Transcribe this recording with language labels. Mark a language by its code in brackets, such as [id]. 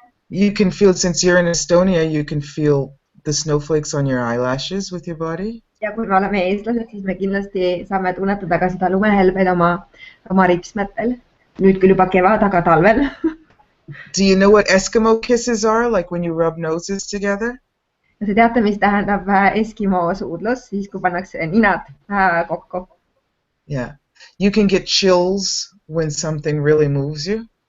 [en] You can feel, since you're in Estonia, you can feel the snowflakes on your eyelashes with your body. [et] Ja kui me oleme eestlased, siis me kindlasti saame tunnetada ka seda lumehelbeid oma ripsmetel. Nüüd küll juba kevad, aga talvel. [en] Do you know what Eskimo kisses are, like when you rub noses together? [et] Sa teate, mis tähendab Eskimo suudlus, siis kui pannakse ninad kokku. [en] Yeah. You can get chills when something really moves you.